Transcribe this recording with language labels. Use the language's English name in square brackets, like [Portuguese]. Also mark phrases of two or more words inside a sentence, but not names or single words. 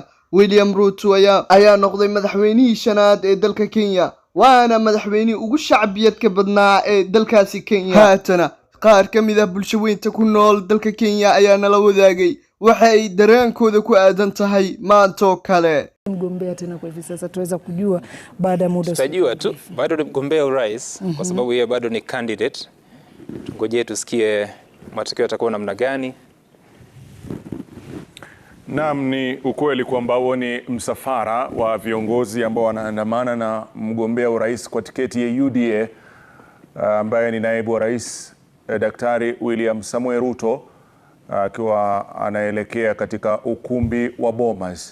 [Somali] William Ruto ayaa noqday madaxweynihii shanaad ee dalka Kenya waana madaxweynihii ugu shacbiyadka badnaa ee dalkaasi Kenya. haatana qaar ka mid ah bulshadeynta ku nool dalka Kenya ayaa nala wadaagay waxa ay dareenkooda ku aadan tahay maanta kale. [Swahili] Mgombea tena kwa hivi sasa tuweza kujua baada ya muda. Tutajua tu bado ni mgombea urais kwa sababu yeye bado ni candidate. Tungojee tusikie matokeo yatakuwa namna gani. Naam, ni ukweli kwamba huo ni msafara wa viongozi ambao wanaandamana na mgombea urais kwa tiketi ya UDA ambaye ni naibu wa rais Daktari William Samoei Ruto akiwa anaelekea katika ukumbi wa Bomas.